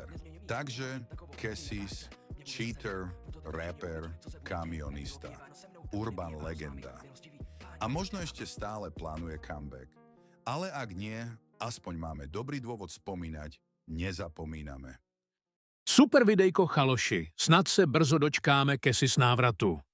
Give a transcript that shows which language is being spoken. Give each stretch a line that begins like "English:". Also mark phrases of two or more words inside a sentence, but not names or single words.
Slovak: Takže Cassis, cheater, rapper, kamionista, urban legenda. A možno ešte stále plánuje comeback. Ale ak nie, aspoň máme dobrý dôvod spomínať, nezapomíname.
Czech: Super videjko, chaloši. Snad se brzo dočkáme Cassis návratu.